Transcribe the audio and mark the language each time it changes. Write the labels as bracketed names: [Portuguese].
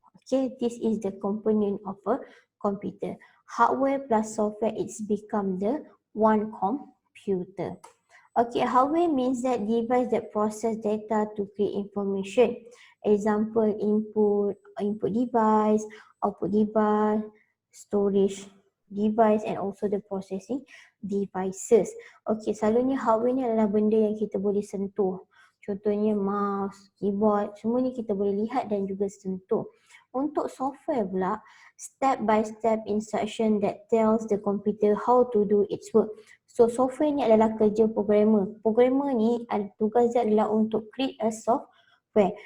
[English] Okay, this is the component of a computer. Hardware plus software, it's become the one computer. Okay, hardware means that device that process data to create information. Example, input device, output device, storage device and also the processing devices. [Malay] Okay, selalunya hardware ni adalah benda yang kita boleh sentuh. Contohnya mouse, keyboard, semua ni kita boleh lihat dan juga sentuh. Untuk software pula, [English] step by step instruction that tells the computer how to do its work. [Malay] So software ni adalah kerja programmer. Programmer ni tugas dia adalah untuk [English] create a software.